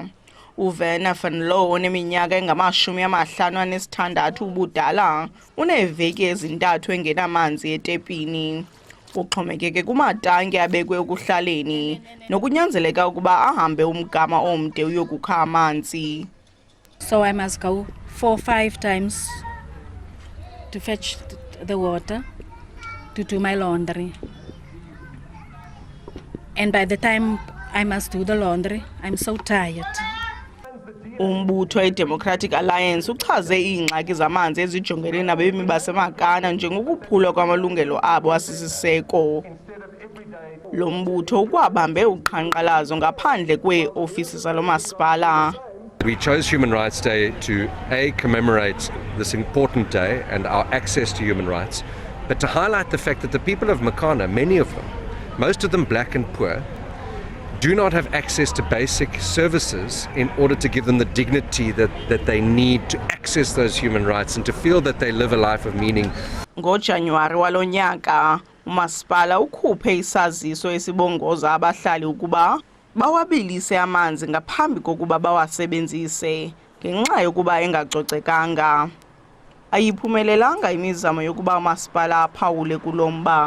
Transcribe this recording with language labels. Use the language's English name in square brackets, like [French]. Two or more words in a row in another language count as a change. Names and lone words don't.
[Xhosa] uVerner van Loo oneminyaka engama-56 ubudala uneeveki ezintathu engenamanzi etepini. Uxhomekeke kumatanki abekwe ekuhlaleni nokunyanzeleka ukuba ahambe umgama omde uyokukha amanzi. [English] So I must go 4-5 times to fetch the water to do my laundry. And by the time I must do the laundry, I'm so tired. [Xhosa] Umbutho iDemocratic Alliance uchaze iingxaki zamanzi ezijongene nabemi baseMagana njengokuphulwa kwamalungelo abo asisiseko. Lo mbutho ukwabambe uqhankqalazo ngaphandle kweeofisi zalo masipala. [English] We chose Human Rights Day to commemorate this important day and our access to human rights, but to highlight the fact that the people of Makana, many of them, most of them black and poor, do not have access to basic services in order to give them the dignity that they need to access those human rights and to feel that they live a life of meaning. [Xhosa] NgoJanuwari walo nyaka, umasipala ukhuphe isaziso esibongoza abahlali ukuba bawabilise amanzi ngaphambi kokuba bawasebenzise ngenxa yokuba engacocekanga. Ayiphumelelanga imizamo yokuba umasipala aphawule kulomba.